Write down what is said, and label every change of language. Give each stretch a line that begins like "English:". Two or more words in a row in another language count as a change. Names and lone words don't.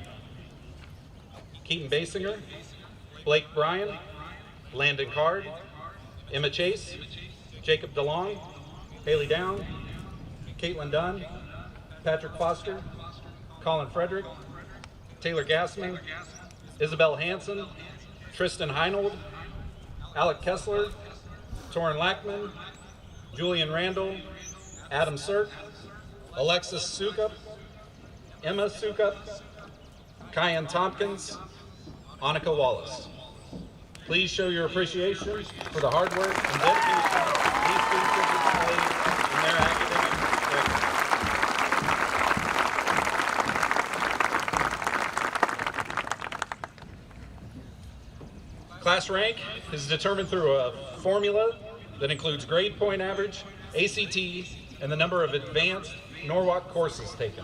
English: Keaton Basinger, Blake Bryan, Landon Card, Emma Chase, Jacob DeLong, Haley Down, Caitlin Dunn, Patrick Foster, Colin Frederick, Taylor Gassman, Isabel Hansen, Tristan Heinold, Alec Kessler, Torin Lackman, Julian Randall, Adam Sirk, Alexis Sukup, Emma Sukup, Kyan Tompkins, Annika Wallace. Please show your appreciation for the hard work and dedication these students have displayed in their academic record. Class rank is determined through a formula that includes grade point average, ACT, and the number of advanced Norwalk courses taken.